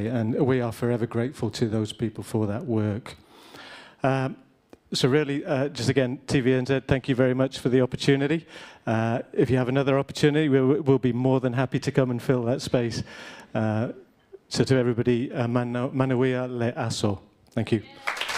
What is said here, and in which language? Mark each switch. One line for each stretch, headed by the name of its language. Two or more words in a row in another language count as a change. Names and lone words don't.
English: And we are forever grateful to those people for that work. So really, just again, TVNZ, thank you very much for the opportunity. If you have another opportunity, we'll be more than happy to come and fill that space. So to everybody,
Samoan: manuia le aso.
English: Thank you.